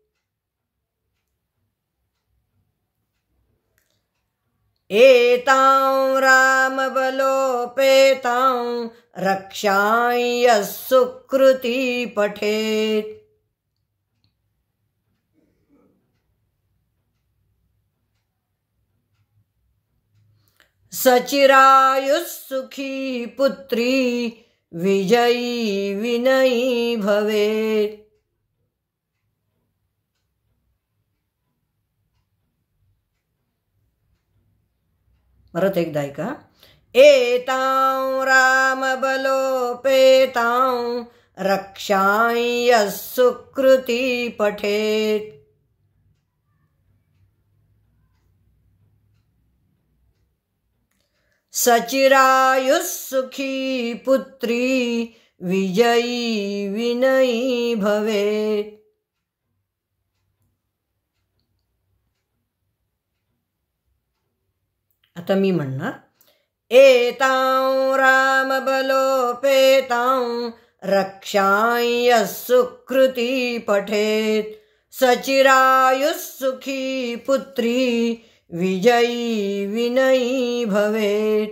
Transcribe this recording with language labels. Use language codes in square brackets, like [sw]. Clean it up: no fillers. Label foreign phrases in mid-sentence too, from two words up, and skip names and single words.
[sa] एतां रामबलोपेतां रक्षाय सुकृती पठेत्. सचिरायुः सुखी पुत्री विजयी विनयी भवेत्. [mr] परत एकदा ऐका. [sa] एतां रामबलोपेतां रक्षाय सुकृती पठेत् सचिरायुः सुखी पुत्री विजयी विनयी भवेत्. [mr] आता मी म्हणणार. [sa] एतां रामबलोपेतां रक्षाय सुकृती पठेत् सचिरायुः सुखी पुत्री विजयी विनयी भवेत्.